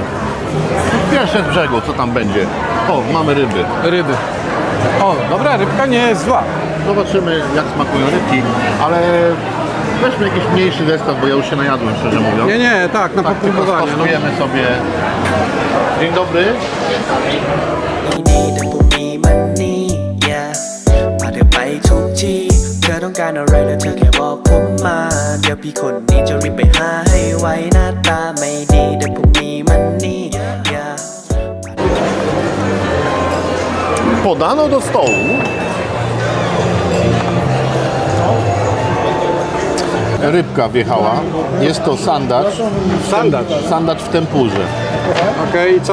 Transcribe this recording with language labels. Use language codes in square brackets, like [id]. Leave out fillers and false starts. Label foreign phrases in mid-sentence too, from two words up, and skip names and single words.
[pl] Pierwsze z brzegu, co tam będzie? O, mamy ryby. ryby. O, dobra, rybka nie jest zła. Zobaczymy, jak smakują rybki, ale Weźmy jakiś mniejszy zestaw, bo ja już się najadłem, szczerze mówiąc. Nie, tak, na Tak, tylko podpróbowanie. No. skostujemy sobie. Dzień dobry. [th] ดีแต่พวกนี้มันนี่ yeah พาเธอไปทุกที่เธอต้องการอะไรแล้วเธอแค่บอกผมมา เดี๋ยวพี่คนนี้จะรีบไปหาให้ไวหน้าตาไม่ดีแต่พวกนี้มันนี่ yeah [pl] Podano do stołu rybka wjechała. Jest to sandacz. Sandacz. Sandacz w tempurze. Okej, i co